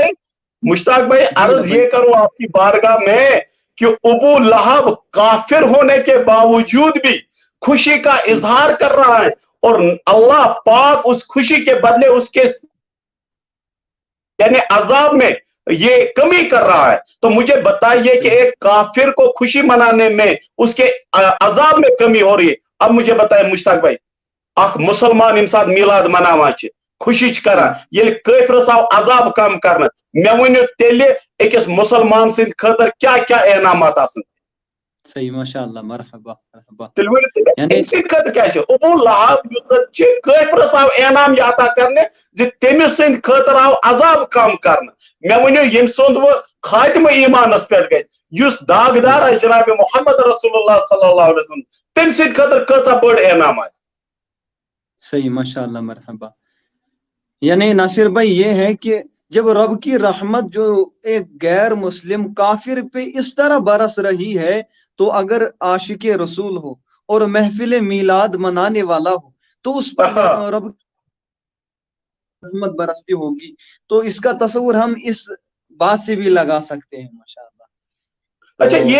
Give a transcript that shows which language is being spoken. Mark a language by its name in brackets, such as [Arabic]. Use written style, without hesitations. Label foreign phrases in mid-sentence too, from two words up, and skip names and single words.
[Urdu] مشتاق بھائی عرض یہ کروں آپ کی بارگاہ میں کہ ابو لہب کافر ہونے کے باوجود بھی خوشی کا اظہار کر رہا ہے اور اللہ پاک اس خوشی کے بدلے اس کے یعنی عذاب میں یہ کمی کر رہا ہے تو مجھے بتائیے کہ ایک کافر کو خوشی منانے میں اس کے عذاب میں کمی ہو رہی ہے اب مجھے بتائیے مشتاق بھائی [Kashmiri] اخ مسلمان امہ سات میلاد مناوان خوشی کران یل کافرس آو عذاب کم کرنا مے ونیو تیلہِ أکِس مسلمان سٕنٛدِ خٲطرٕ کیٛاہ کیٛاہ انعامات آسن [Urdu] صحیح ماشاء اللہ مرحبا مرحبا [Kashmiri] تیٚلہِ ؤنِو تُہۍ مےٚ أمۍ سٕنٛدِ خٲطرٕ کیٛاہ چھُ ابو لہب یُس زن چھِ کافرس آو انعام یہِ عطا کرنہِ زِ تٔمِس سٕنٛدِ خٲطرٕ آو عذاب کم کرنہٕ مے ؤنِو ییٚمہِ سُنٛد وۄنۍ خاتمہٕ ایمانس پٮ۪ٹھ گژھِ یُس داغدار آسہِ جناب محمد رسول اللہ [Arabic] صلی اللہ علیہ وسلم [Kashmiri] تٔمۍ سٕنٛدِ خٲطرٕ کۭژاہ بٔڑ انعام آسہِ [Urdu] صحیح ماشاء اللہ مرحبا یعنی ناصر بھائی یہ ہے کہ جب رب کی رحمت جو ایک غیر مسلم کافر پہ اس طرح برس رہی ہے تو اگر عاشق رسول ہو اور محفل میلاد منانے والا ہو تو اس پر رب رحمت برستی ہوگی تو اس کا تصور ہم اس بات سے بھی لگا سکتے ہیں ماشاءاللہ